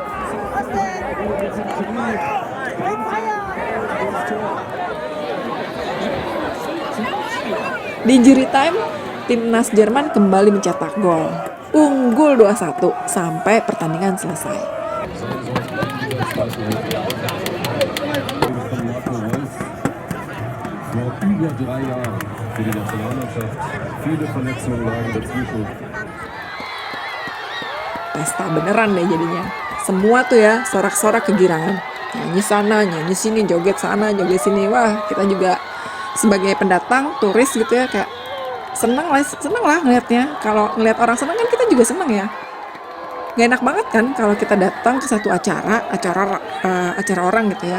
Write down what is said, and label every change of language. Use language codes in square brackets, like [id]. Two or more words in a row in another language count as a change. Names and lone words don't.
[id] Di injury time, timnas Jerman kembali mencetak gol. Unggul 2-1 sampai pertandingan selesai. [de] Vor über 3 Jahren für die Nationalmannschaft. Viele Verletzungen lagen dazwischen. [id] Pesta beneran deh jadinya. Semua tuh ya sorak-sorak kegirangan. Nyanyi sana, nyanyi sini, joget sana, joget sini. Wah, kita juga sebagai pendatang, turis gitu ya, kayak seneng lah ngelihatnya. Kalau ngelihat orang seneng kan kita juga seneng ya. Gak enak banget kan kalau kita datang ke satu acara orang gitu ya.